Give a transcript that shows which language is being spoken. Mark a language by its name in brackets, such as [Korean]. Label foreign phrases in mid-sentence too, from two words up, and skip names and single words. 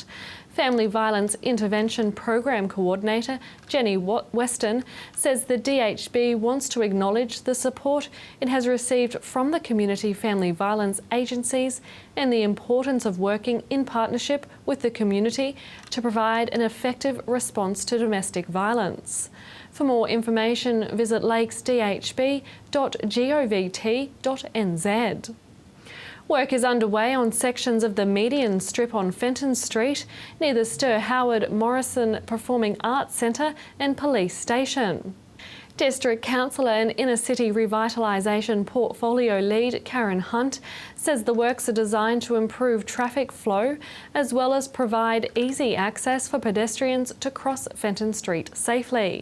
[English] Family Violence Intervention Program Coordinator Jenny Weston says the DHB wants to acknowledge the support it has received from the community family violence agencies and the importance of working in partnership with the community to provide an effective response to domestic violence. For more information, visit lakesdhb.govt.nz. Work is underway on sections of the median strip on Fenton Street near the Stir Howard Morrison Performing Arts Centre and Police Station. District Councillor and Inner City Revitalisation Portfolio Lead Karen Hunt says the works are designed to improve traffic flow as well as provide easy access for pedestrians to cross Fenton Street safely.